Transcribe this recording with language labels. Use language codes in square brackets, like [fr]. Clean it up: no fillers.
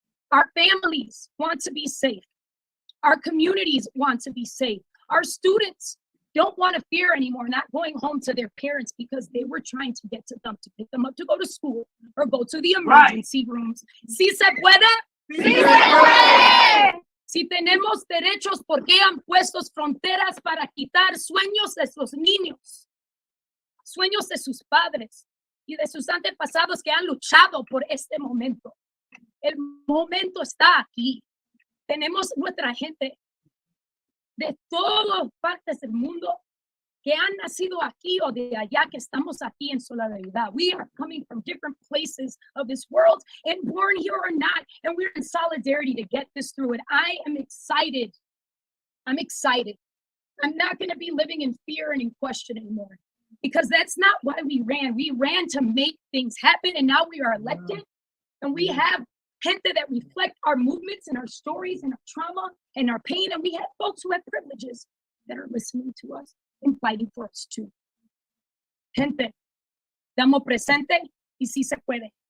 [en] Our families want to be safe. Our communities want to be safe. Our students don't want to fear anymore not going home to their parents because they were trying to get to them to pick them up to go to school or go to the emergency rooms. [es] ¿Sí se puede? ¡Sí se puede! Si tenemos derechos, ¿por qué han puesto fronteras para quitar sueños de sus niños? Sueños de sus padres y de sus antepasados que han luchado por este momento. El momento está aquí. Tenemos nuestra gente de todas partes del mundo que han nacido aquí o de allá que estamos aquí en solidaridad. [en] We are coming from different places of this world and born here or not, and we're in solidarity to get this through. And I am excited. I'm excited. I'm not going to be living in fear and in question anymore because that's not why we ran. We ran to make things happen, and now we are elected, and we have gente that reflect our movements and our stories and our trauma and our pain. And we have folks who have privileges that are listening to us and fighting for us too. [es] Gente, damos presente y sí se puede.